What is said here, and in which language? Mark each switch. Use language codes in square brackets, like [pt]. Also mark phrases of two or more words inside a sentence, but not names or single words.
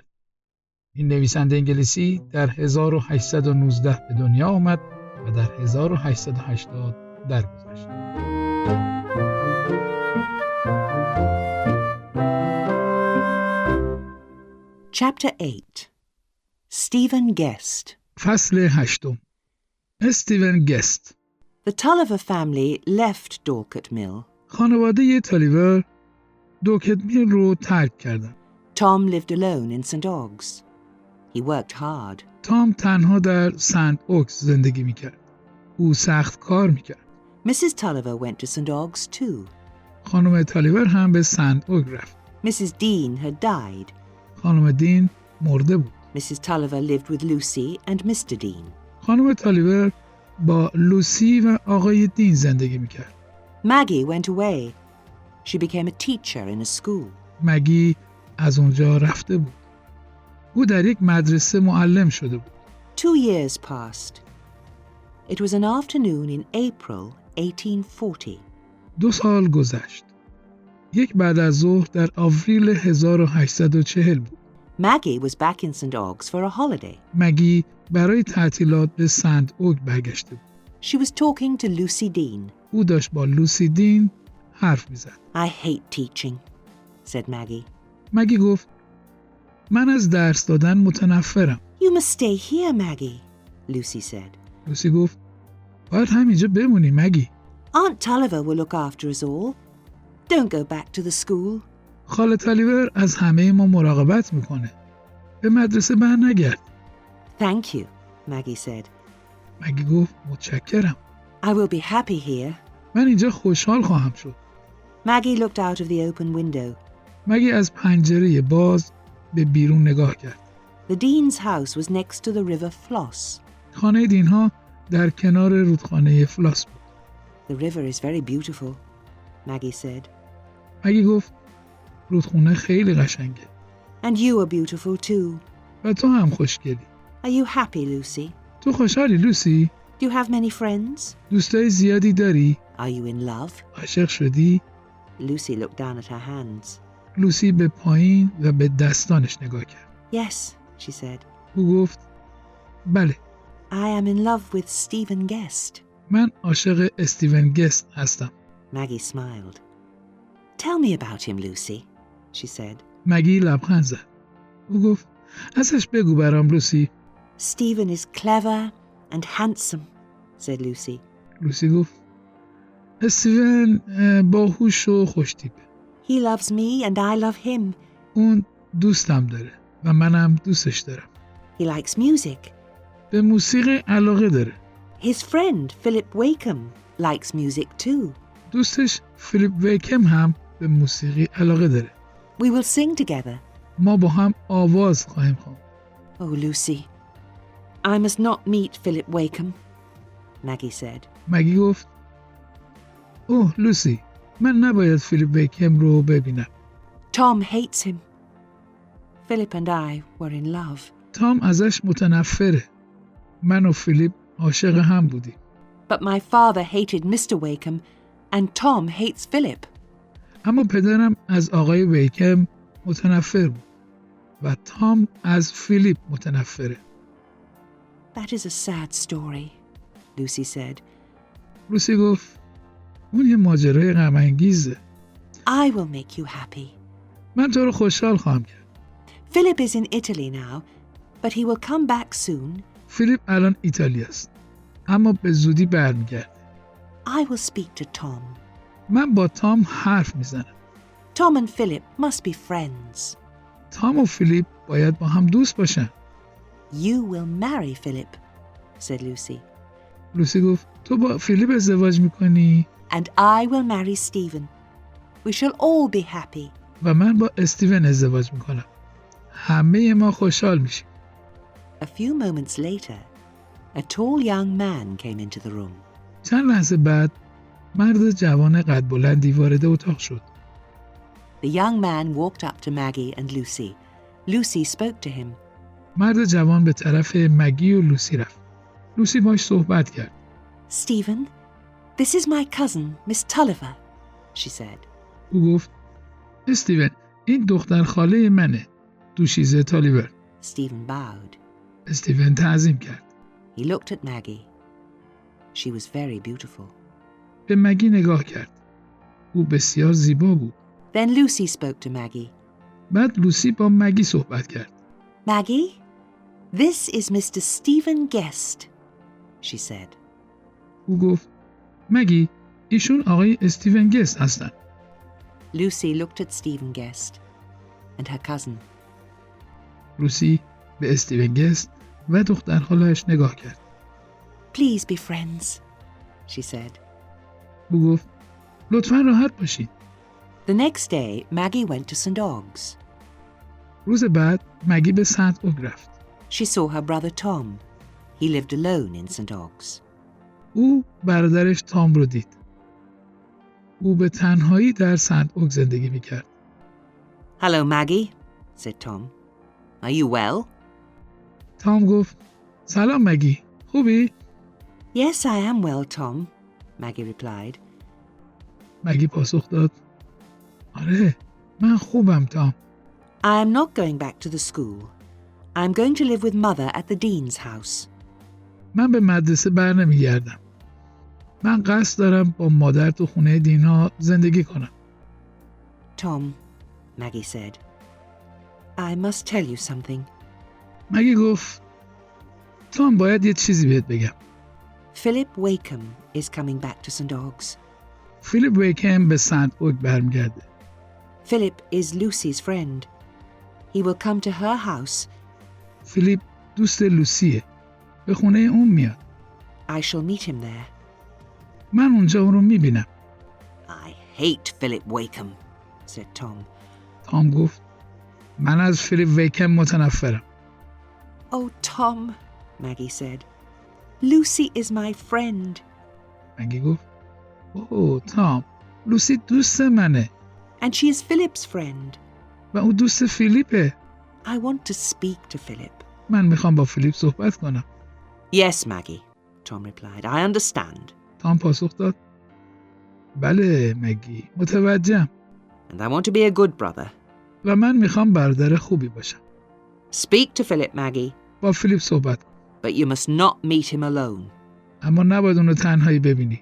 [fa] این نویسنده انگلیسی در 1819 به دنیا آمد و در 1880 درگذشت. [en] Chapter 8 Stephen Guest. [fa] فصل 8. استیون گست. [en] The Tulliver family left Dorset Mill. [fa] خانواده تالیور دوکت میل رو ترک کردند. [en] Tom lived alone in St. Ogg's. He worked hard. [fa] تام تنها در سنت اوکس زندگی میکرد. او سخت کار میکرد. [en] Mrs. Tulliver went to St. Ogg's too. [fa] خانم تالیور هم به سنت اوک رفت. [en] Mrs. Dean had died. [fa] خانم دین مرده بود. [en] Mrs. Tulliver lived with Lucy and Mr. Dean. [fa] خانم تالیور با لوسی و آقای دین زندگی میکرد. [en] Maggie went away. She became a teacher in a school. [fa] مگی از اونجا رفته بود. او در یک مدرسه معلم شده بود. [en] 2 years passed. It was an afternoon in April 1840. [fa] 2 سال گذشت. یک بعد از ظهر در آوریل 1840 بود. [en] Maggie was back in St. Ogg's for a holiday. [fa] مگی برای تعطیلات به سنت اوک برگشته بود. [en] She was talking to Lucy Dean. [fa] او داشت با لوسی دین حرف میزد. [en] I hate teaching, said Maggie. [fa] مگی گفت من از درس دادن متنفرم. [en] You must stay here, Maggie, Lucy said. [fa] لوسی گفت باید همینجا بمونی مگی. [en] Aunt Tulliver will look after us all. Don't go back to the school. [fa] خاله تالیور از همه ما مراقبت میکنه. به مدرسه بر نگرد. [en] Thank you, Maggie said. [fa] مگی گفت متشکرم. [en] I will be happy here. [fa] من اینجا خوشحال خواهم شد. [en] Maggie looked out of the open window. [fa] مگی از پنجره باز به بیرون نگاه کرد. [en] The Dean's house was next to the river Floss. [fa] خانه دینها در کنار رودخانه فلاس بود. [en] The river is very beautiful, Maggie said. [fa] مگی گفت رودخونه خیلی قشنگه. [en] And you are beautiful too. [fa] و تو هم خوشگلی. [en] Are you happy, Lucy? [fa] تو خوشحالی لوسی؟ [en] Do you have many friends? [fa] دوستای زیادی داری؟ [en] Are you in love? [fa] عاشق شدی؟ [en] Lucy looked down at her hands. [fa] لوسی به پایین و به دستانش نگاه کرد. [en] Yes, she said. [fa] او گفت بله. [en] I am in love with Stephen Guest. [fa] من عاشق استیون گست هستم. [en] Maggie smiled. Tell me about him, Lucy, she said. [fa] مگی لبخند زد. او گفت ازش بگو برام لوسی. [en] Stephen is clever and handsome, said Lucy. [fa] لوسی گفت استیون باهوش و خوش‌تیپه. [en] He loves me and I love him. [fa] اون دوستم داره و منم دوستش دارم. [en] He likes music. [fa] به موسیقی علاقه داره. [en] His friend, Philip Wakeham, likes music too. [fa] دوستش فیلیپ ویکم هم به موسیقی علاقه داره. [en] We will sing together. [fa] ما با هم آواز خواهیم خواند. [en] Oh, Lucy, I must not meet Philip Wakeham, Maggie said. [fa] مگی گفت اوه لوسی من نباید فیلیپ ویکم رو ببینم. [en] Tom hates him. Philip and I were in love. [fa] تام ازش متنفره. من و فیلیپ عاشق هم بودیم. [en] But my father hated Mr. Wakeham and Tom hates Philip. [fa] اما پدرم از آقای ویکم متنفر بود و تام از فیلیپ متنفره. [en] That is a sad story, Lucy said. [fa] لوسی گفت اون یه ماجرای غم انگیزه. [en] I will make you happy. [fa] من تو رو خوشحال خواهم کرد. [en] Philip is in Italy now, but he will come back soon. [fa] فیلیپ الان ایتالیا است اما به زودی برمیگرده. [en] I will speak to Tom. [fa] من با تام حرف میزنم. [en] Tom and Philip must be friends. [fa] تام و فیلیپ باید با هم دوست باشن. [en] You will marry Philip, said Lucy. [fa] لوسی گفت تو با فیلیپ ازدواج میکنی؟ [en] And I will marry Stephen. We shall all be happy. [fa] و من با استیون ازدواج میکنم. همه ما خوشحال میشیم. [en] A few moments later, a tall young man came into the room. [fa] چند لحظه بعد مرد جوان قد بلندی وارد اتاق شد. [en] The young man walked up to Maggie and Lucy. Lucy spoke to him. [fa] مرد جوان به طرف مگی و لوسی رفت. لوسی باش صحبت کرد. [en] Stephen, this is my cousin, Miss Tulliver, she said. [fa] او گفت استیون این دختر خاله منه. دوشیزه تالیور. [en] Stephen bowed. [fa] استیون تعظیم کرد. [en] He looked at Maggie. She was very beautiful. [fa] به مگی نگاه کرد. او بسیار زیبا بود. [en] Then Lucy spoke to Maggie. [fa] بعد لوسی با مگی صحبت کرد. [en] Maggie, this is Mr. Stephen Guest, she said. [fa] او گفت مگی ایشون آقای استیون گست هستن. [en] Lucy looked at Stephen Guest and her cousin. [fa] لوسی به استیون گست و دختر خاله‌اش نگاه کرد. [en] Please be friends, she said. [fa] او گفت لطفاً راحت باشید. [en] The next day, Maggie went to St. Og's. [fa] روز بعد مگی به سنت اوگ رفت. [en] She saw her brother Tom. He lived alone in St. Og's. [fa] او برادرش تام رو دید. او به تنهایی در سنت اوگ زندگی میکرد. [en] Hello, Maggie, said Tom. Are you well? [fa] تام گفت سلام مگی خوبی؟ [en] Yes, I am well, Tom, Maggie replied. [fa] مگی پاسخ داد آره من خوبم تام. [en] I am not going back to the school. I am going to live with Mother at the Dean's house. [fa] من به مدرسه بر نمیگردم. من قصد دارم با مادر تو خونه دین‌ها زندگی کنم. [en] Tom, Maggie said, I must tell you something. [fa] مگی گفت تام باید یه چیزی بهت بگم. [en] Philip Wakeham is coming back to St. Og's. [fa] فیلیپ ویکم به سنت اوگ برمیگرده. [en] Philip is Lucy's friend. He will come to her house. [fa] فیلیپ دوست لوسیه. به خونه اون میاد. [en] I shall meet him there. [fa] من اونجا اون رو میبینم. [en] I hate Philip Wakeham, said Tom. [fa] تام گفت من از فیلیپ ویکم متنفرم. [en] Oh, Tom, Maggie said. Lucy is my friend. [fa] مگی گفت اوه تام لوسی دوست منه [en] And she is Philip's friend. [fa] و او دوست فیلیپه. [en] I want to speak to Philip. [fa] من میخوام با فیلیپ صحبت کنم. [en] Yes, Maggie, Tom replied. I understand. [fa] تام پاسخ داد بله مگی متوجهم. [en] And I want to be a good brother. [fa] و من میخوام برادر خوبی باشم. [en] Speak to Philip, Maggie, [fa] با فیلیپ صحبت کن. [en] but you must not meet him alone. [fa] اما نباید اونو تنهایی ببینی.